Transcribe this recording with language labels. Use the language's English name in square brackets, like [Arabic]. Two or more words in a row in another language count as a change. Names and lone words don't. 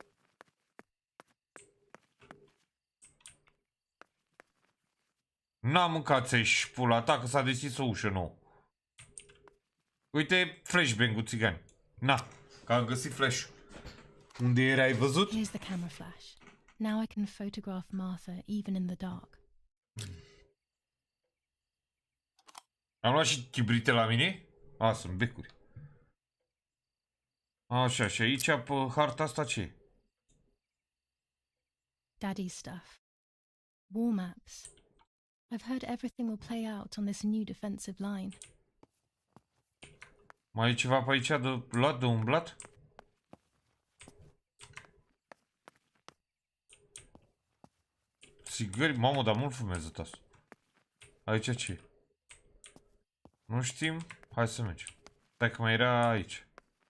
[Romanian] N-am mâncat ți-și pula ta că s-a deschis o ușă nouă. Uite flashbang-ul, țigani. Na, că am găsit flash-ul. Unde era, ai văzut? [English] Here's the camera flash. Now I can photograph Martha even in the dark. [Romanian] Am luat și chibrite la mine? A, sunt becuri. Așa, și aici pe harta asta ce e? [English] Daddy's stuff. War maps. I've heard everything will play out on this new defensive line. [Romanian] Mai e ceva pe aici de luat, de umblat? Țigări? Mamă, dar mult fumează asta. Aici ce e? Nu știm. Hai să mergem. Stai că mai era aici.